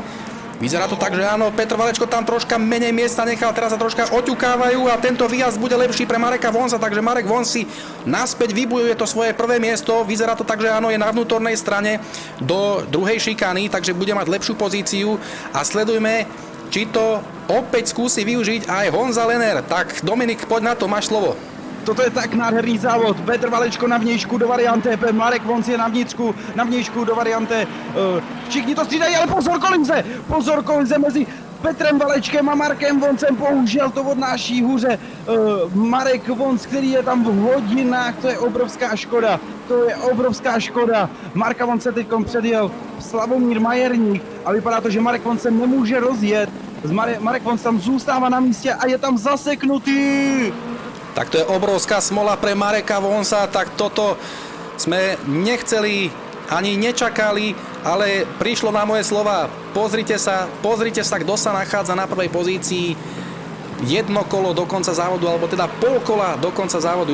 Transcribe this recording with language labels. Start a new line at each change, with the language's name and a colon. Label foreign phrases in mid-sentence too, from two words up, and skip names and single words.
Slovak: Vyzerá to tak, že áno, Petr Valečko tam troška menej miesta nechal, teraz sa troška oťukávajú a tento výjazd bude lepší pre Mareka Vonza, takže Marek Vonz si naspäť vybojuje to svoje prvé miesto. Vyzerá to tak, že áno, je na vnútornej strane do druhej šikany, takže bude mať lepšiu pozíciu a sledujme, či to opäť skúsi využiť aj Honza Lenner. Tak Dominik, poď na to, máš slovo.
Czech: Toto je tak nádherný závod. Petr Valečko na vnějšku do varianté, Marek Vonz je na vnějšku do varianté. Všichni to střídají, ale pozor kolize mezi Petrem Valečkem a Markem Vonzem. Bohužel to odnáší hůře Marek Vonz, který je tam v hodinách. To je obrovská škoda. Marka Vonz se teď předjel Slavomír Majerník a vypadá to, že Marek Vonz se nemůže rozjet. Marek Vonz tam zůstává na místě a je tam zaseknutý.
Slovak: Tak to je obrovská smola pre Mareka Vonsa, tak toto sme nechceli ani nečakali, ale prišlo na moje slova. Pozrite sa, kto sa nachádza na prvej pozícii. Jedno kolo do konca závodu, alebo teda pol kola do konca závodu.